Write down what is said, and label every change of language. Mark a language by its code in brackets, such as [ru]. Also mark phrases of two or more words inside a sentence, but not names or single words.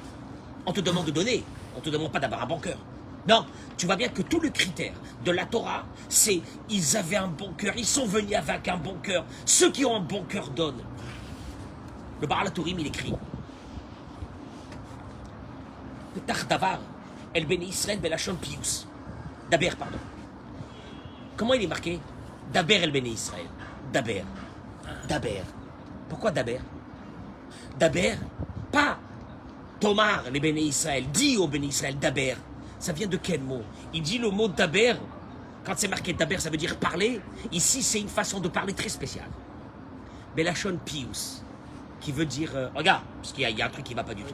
[fr] On te demande de donner, on te demande pas d'avoir un bon cœur. Non, tu vois bien que tout le critère de la Torah, c'est ils avaient un bon cœur, ils sont venus avec un bon cœur. Ceux qui ont un bon cœur donnent. Le Baal HaTurim, il écrit [he] דבר, אל בני ישראל בלשון פיוס. [fr] Daber, pardon. Comment il est marqué? [he] דבר אל בני ישראל. דבר. דבר. [fr] Pourquoi Daber? Daber, pas Tomar, les [he] בני ישראל, [fr] dit aux [he] בני ישראל, [fr] Daber. Ça vient de quel mot? Il dit le mot Daber. Quand c'est marqué Daber, ça veut dire parler. Ici, c'est une façon de parler très spéciale. [he] בלשון פיוס, [fr] qui veut dire, regarde, parce qu'il y a un truc qui ne va pas du tout.